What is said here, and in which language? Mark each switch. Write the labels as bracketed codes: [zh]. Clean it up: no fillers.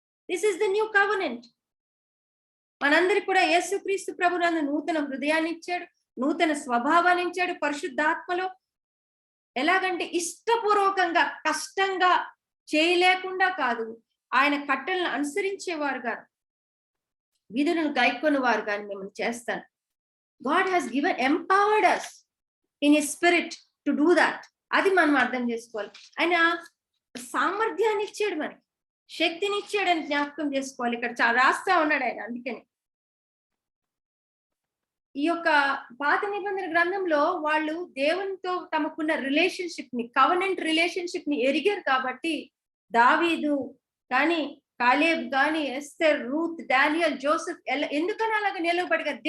[en] This is the new covenant. [te] మనందరికి కూడా యేసుక్రీస్తు ప్రభునందు నూతన హృదయాన్ని ఇచ్చాడు, నూతన స్వభావాన్ని ఇచ్చాడు పరిశుద్ధాత్మలో. ఎలాగంటే ఇష్టపూర్వకంగా కష్టంగా చేయలేకుండా కాదు, ఆయన కట్టలను అనుసరించేవారు గాను విధులను గైకొని వారు గాని మిమ్మల్ని చేస్తాను. [en] God has given empowered us in his spirit to do that. [te] అది మనం అర్థం చేసుకోవాలి. ఆయన సామర్థ్యాన్ని ఇచ్చాడు, మనకి శక్తిని ఇచ్చాడని జ్ఞాపకం చేసుకోవాలి. ఇక్కడ రాస్తా ఉన్నాడు ఆయన. అందుకని ఈ యొక్క పాత నిబంధన గ్రంథంలో వాళ్ళు దేవునితో తమకున్న రిలేషన్షిప్ ని, కవెనెంట్ రిలేషన్షిప్ ని ఎరిగారు కాబట్టి దావీదు కానీ కాలేబ్ కానీ ఎస్తర్, రూత్, డానియల్, జోసెఫ్ ఎందుకని అలాగ నిలబడిగారు?